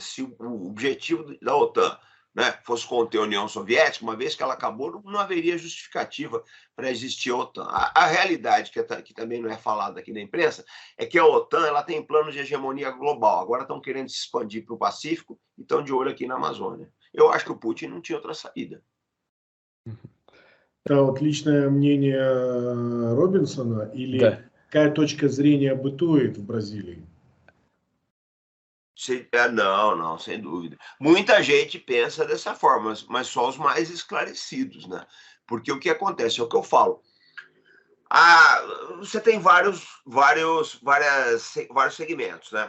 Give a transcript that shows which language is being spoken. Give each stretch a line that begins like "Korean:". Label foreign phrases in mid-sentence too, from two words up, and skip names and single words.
Portuguese: Se o objetivo da OTAN, né, fosse conter a União Soviética, uma vez que ela acabou, não haveria justificativa para existir a OTAN. A realidade, que também não é falada aqui na imprensa, é que a OTAN ela tem planos de hegemonia global. Agora estão querendo se expandir para o Pacífico e estão de olho aqui na Amazônia. Eu acho que o Putin não tinha outra saída.
Russian: Это вот личное мнение Робинсона или Да. какая точка зрения бытует в Бразилии?
Portuguese: Não, sem dúvida. Muita gente pensa dessa forma, mas só os mais esclarecidos, né? Porque o que acontece, é o que eu falo. Você tem vários segmentos, né?